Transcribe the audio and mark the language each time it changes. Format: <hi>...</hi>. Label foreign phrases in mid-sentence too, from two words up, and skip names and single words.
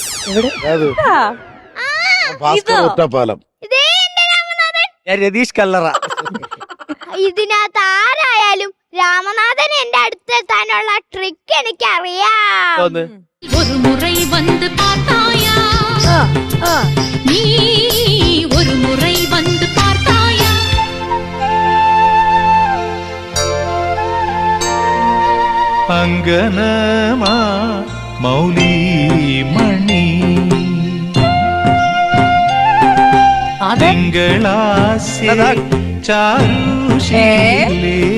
<ml>ഒറ്റപ്പാലം. ഞാൻ രതീഷ് കല്ലറ. ഇതിനകത്ത് ആരായാലും രാമനാഥൻ എന്റെ അടുത്തെത്താനുള്ള ട്രിക്ക് എനിക്കറിയാം.</ml> <ta>ഒരു മുறை வந்து பார்த்தாயா நீ ஒரு முறை வந்து பார்த்தாயா</ta> <sa>അങ്കനമാ മൗലി മണി തിങ്കളാസ്യ ചാരുശീലേ</sa>